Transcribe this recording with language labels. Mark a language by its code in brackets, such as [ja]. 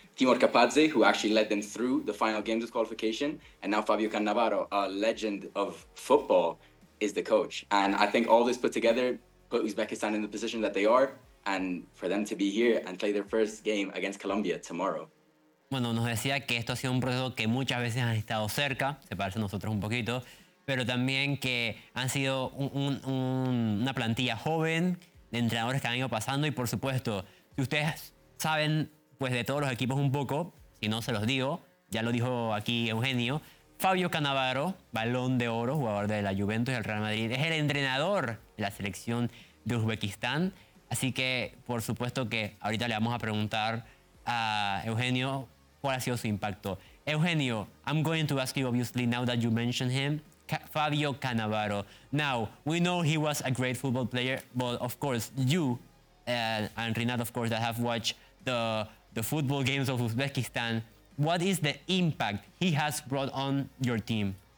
[en] Timur Kapadze, who actually led them through the final games of qualification. And now Fabio Cannavaro, a legend of football, is the coach. And I think all this put together put Uzbekistan in the position that they are, and for them to be here and play their first game against Colombia tomorrow. [es] Bueno, nos decía que esto ha sido un proceso que muchas veces han estado cerca, se parece a nosotros un poquito, pero también que han sido una plantilla joven de entrenadores que han ido pasando. Y por supuesto, si ustedes saben pues de todos los equipos un poco, si no se los digo, ya lo dijo aquí Eugenio, Fabio Cannavaro, Balón de Oro, jugador de la Juventus y el Real Madrid, es el entrenador de la selección de Uzbekistán. Así que, por supuesto que ahorita le vamos a preguntar a Eugenio cuál ha sido su impacto. [en] Eugenio, I'm going to ask you, obviously, now that you mentioned him, Fabio Cannavaro. Now, we know he was a great football player, but of course, you and Rinat, of course, that have watched the football games of Uzbekistán, what is the impact he has brought on your team?